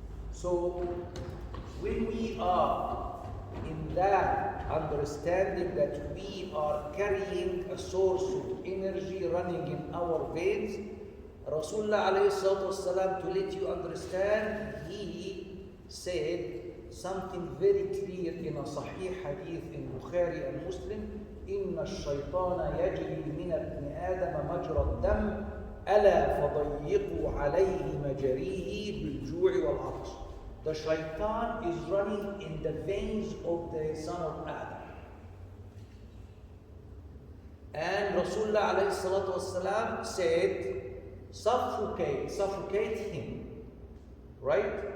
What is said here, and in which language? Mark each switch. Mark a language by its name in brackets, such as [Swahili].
[English] So when we are in that understanding that we are carrying a source of energy running in our veins, Rasulullah alayhi salatu wasalam, to let you understand, he said something very clear in a Sahih hadith in Bukhari and Muslim. [Arabic] إن الشيطان يجري من ابن آدم مجرى الدم ألا فضيقوا عليه مجاريه بالجوع والعطش. [English] The shaitan is running in the veins of the son of Adam. And Rasulullah alayhi salatu wasalam said, suffocate him, right?